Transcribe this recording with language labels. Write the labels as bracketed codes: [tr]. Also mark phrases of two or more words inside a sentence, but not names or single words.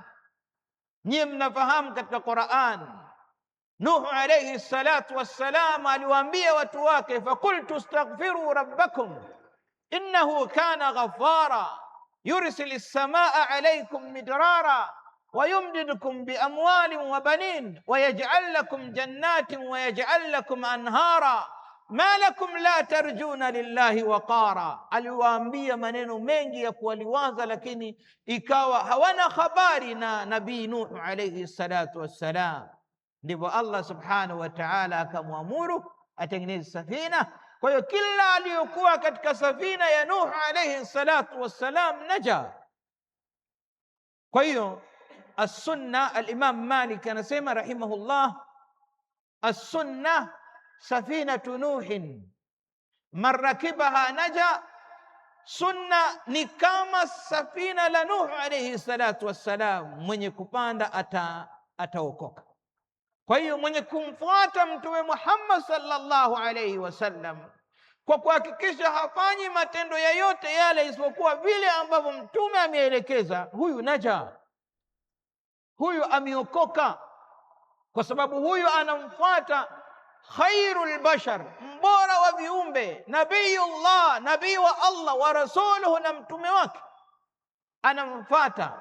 [sw] Nyie mnafahamu katika Qur'an, Nuh [ar] عليه الصلاة والسلام [sw] aliwaambia watu wake, [ar] فقلت استغفروا ربكم إنه كان غفارا يرسل السماء عليكم مدرارا ويمددكم بأموال وبنين ويجعل لكم جنات ويجعل لكم أنهارا ما لكم لا ترجون لله وقارا. [sw] Aliwaambia maneno mengi ya kuwaliwaza, lakini ikawa hawana habari na nabii Nuh [ar] عليه الصلاة والسلام. [sw] Ndipo Allah [ar] سبحانه وتعالى [sw] akamwamuru atengeneze safina. Kwa hiyo kila aliyokuwa katika safina ya Nuh [ar] عليه الصلاة والسلام [sw] naja. Kwa hiyo as-sunna, al-Imam Malik anasema rahimahullah, [ar] السنة سفينة نوح من ركبها نجا. [sw] Sunna ni kama safina la Nuh [ar] عليه الصلاة والسلام, [sw] mwenye kupanda ataokoka. Kwa hiyo mwenye kumfuata Mtume Muhammad [ar] صلى الله عليه وسلم [sw] kwa kuhakikisha hafanyi matendo yoyote yale isipokuwa vile ambavyo Mtume ameelekeza, huyu naja, huyu ameokoka, kwa sababu huyu anamfuata [ar] خير البشر, [sw] mbora wa viumbe, nabiyullah, nabii wa Allah, [ar] ورسوله, [sw] na mtume wake anamfuata.